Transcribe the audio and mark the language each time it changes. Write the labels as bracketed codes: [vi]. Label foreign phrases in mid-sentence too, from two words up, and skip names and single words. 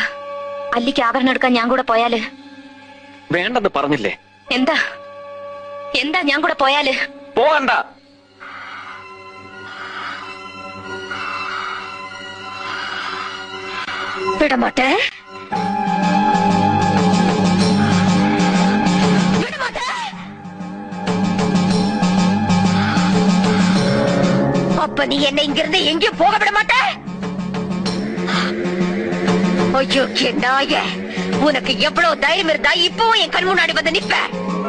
[ml] അല്ലിക്ക് ആഭരണം എടുക്കാൻ ഞാൻ കൂടെ പോയാല്? വേണ്ടെന്ന് പറഞ്ഞില്ലേ? എന്താ എന്താ ഞാൻ കൂടെ പോയാല്? പോകണ്ട. [ta] വിടമാട്ടെ. அப்ப நீ என்னை இங்கிருந்து எங்கேயும் போக விட மாட்ட? ஐயோ நாய, உனக்கு எவ்வளவு தைரியம் இருந்தா இப்பவும் என் கண் முன்னாடி வந்து நிப்ப?